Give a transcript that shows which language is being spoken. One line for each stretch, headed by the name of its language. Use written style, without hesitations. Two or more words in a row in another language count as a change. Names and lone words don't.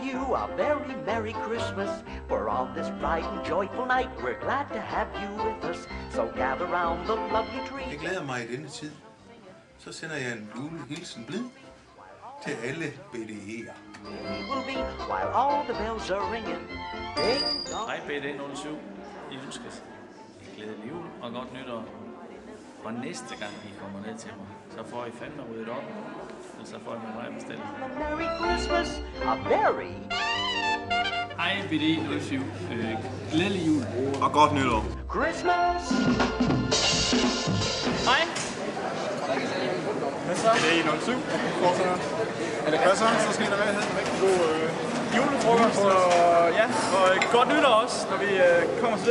English: a very Merry Christmas. For on this bright and joyful night, we're glad to have you with us. So gather round the lovely tree.
Danish: Jeg glæder mig i denne tid. Så sender jeg en julehilsen blid til alle BDE'er.
English: Will be while all the bells are ringing. Ding dong.
Danish: Hej BD07. I ønskes glædelig jul og godt nytår. Og næste gang I kommer ned til mig, så får I fandme ryddet op. Og så får I mig at bestille.
English: Merry Christmas, a very...
Danish: Hej BD07. Glædelig jul. Og godt nytår.
English: Christmas!
Danish: Hej. Hvad så? BD07. Er det hvad så? Så skal I da have en rigtig god julefrokost. Og ja, og godt nytår også, når vi kommer til det.